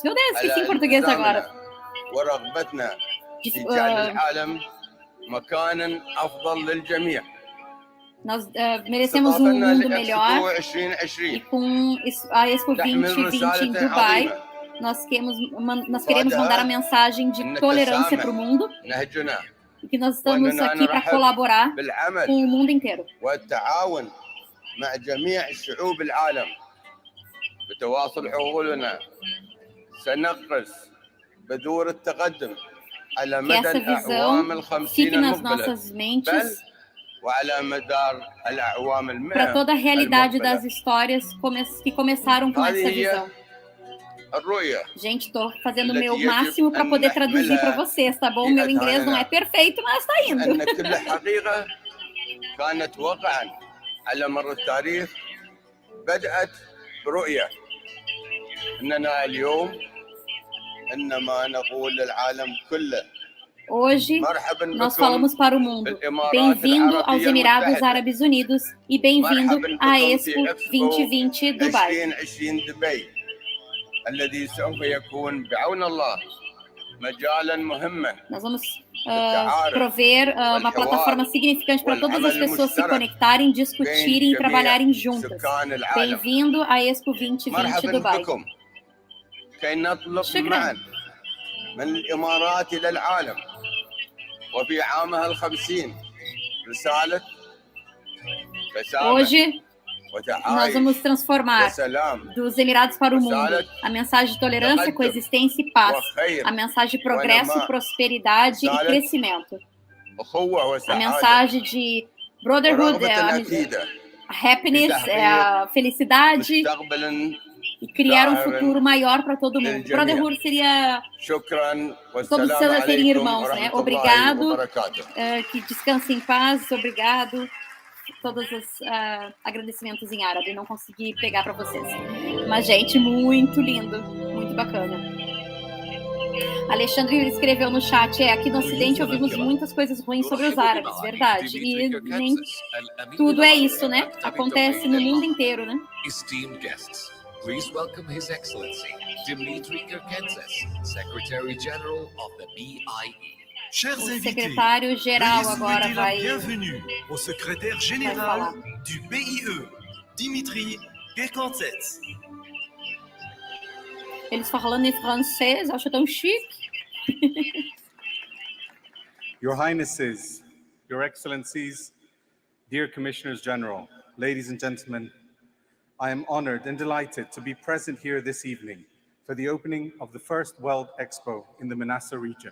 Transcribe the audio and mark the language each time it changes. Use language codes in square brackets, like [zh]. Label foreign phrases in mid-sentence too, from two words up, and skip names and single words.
[pt] Meu Deus, esqueci em português agora. Nós merecemos um mundo melhor. E com a Expo 2020 em Dubai, nós queremos mandar a mensagem de tolerância para o mundo. E que nós estamos aqui para colaborar com o mundo inteiro. [ar] مع جميع الشعوب العالم بتواصل عقولنا سنقفز بذور التقدم على مدى الأعوام الخمسين المقبلة بل وعلى مدار الأعوام المئة [pt] para toda a realidade das histórias que começaram com essa visão. Gente, estou fazendo o meu máximo para poder traduzir para vocês, tá bom? Meu inglês não é perfeito, mas está indo. [ar] على مر التاريخ بدأت برؤية أننا اليوم إنما نقول للعالم كله [pt] Hoje, nós falamos para o mundo, bem-vindo aos Emirados Árabes Unidos e bem-vindo à Expo 2020 Dubai. [ar] الذي سوف يكون بعون الله مجالا مهما [pt] Nós vamos prover uma plataforma significante para todas as pessoas se conectarem, discutirem e trabalharem juntas. Bem-vindo à Expo 2020 Dubai. [ar] شكرا. من الإمارات إلى العالم وفي عامها الخمسين رسالة [pt] Hoje nós vamos transformar dos Emirados para o mundo a mensagem de tolerância, coexistência e paz, a mensagem de progresso, prosperidade e crescimento, a mensagem de brotherhood, a happiness, a felicidade e criar um futuro maior para todo mundo. Brotherhood seria todos serem irmãos, né? Obrigado, que descansem em paz, obrigado. Todos os agradecimentos em árabe, não consegui pegar para vocês. Mas, gente, muito lindo, muito bacana. Alexandre escreveu no chat, aqui no Ocidente ouvimos muitas coisas ruins sobre os árabes, verdade. E nem tudo é isso, né? Acontece no mundo inteiro, né? [en] Esteemed guests, please welcome His Excellency, Dimitri Kirkenzes, Secretary-General of the BIE. [fr] Chers [pt] O [fr] invités, [pt] secretário-geral [fr] veuillez [pt] agora [fr] souhaiter la [pt] vai [fr] bienvenue au secrétaire général du BIE, Dimitri Kirkenzes. [pt] Eles falando em francês, acho tão chique. [en] Your Highnesses, Your Excellencies, dear Commissioners General, ladies and gentlemen, I am honored and delighted to be present here this evening for the opening of the first World Expo in the Manassa region.